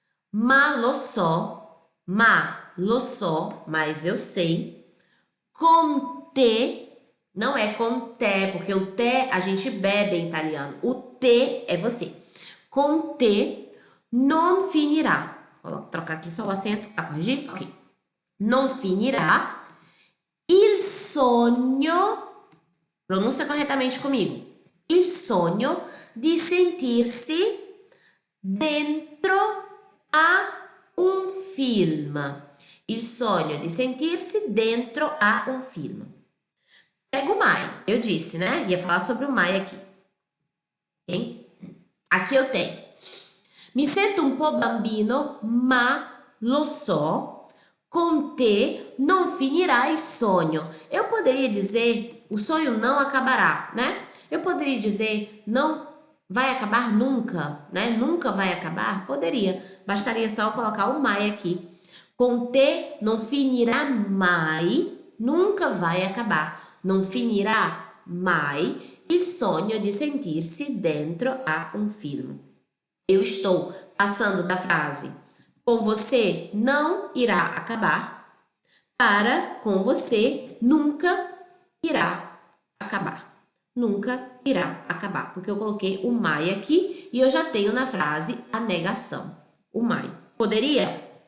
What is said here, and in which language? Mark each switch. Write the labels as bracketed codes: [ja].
[it] Ma lo so, [pt] mas eu sei. Com te, não é com te, porque o te a gente bebe em italiano. O te é você. [it] Com te non finirà. [pt] Vou trocar aqui só o acento para corrigir. Ok. [it] Non finirà il sogno, [pt] pronuncia corretamente comigo. [it] Il sogno di sentirsi dentro a un film. Il sogno di sentirsi dentro a un film. [pt] Pega o mai. Eu disse, né? Ia falar sobre o mai aqui. Okay? Aqui eu tenho. [it] Mi sento un po' bambino, ma lo so, com te non finirà il sogno. [pt] Eu poderia dizer, o sonho não acabará, né? Eu poderia dizer, não vai acabar nunca, né? Nunca vai acabar? Poderia. Bastaria só colocar o mai aqui. [it] Com te non finirà mai, [pt] nunca vai acabar. [it] Non finirà mai il sogno di sentirsi dentro a um film. [pt] Eu estou passando da frase com você não irá acabar para com você nunca irá acabar. Nunca irá acabar, porque eu coloquei o mai aqui e eu já tenho na frase a negação. O mai. Poderia?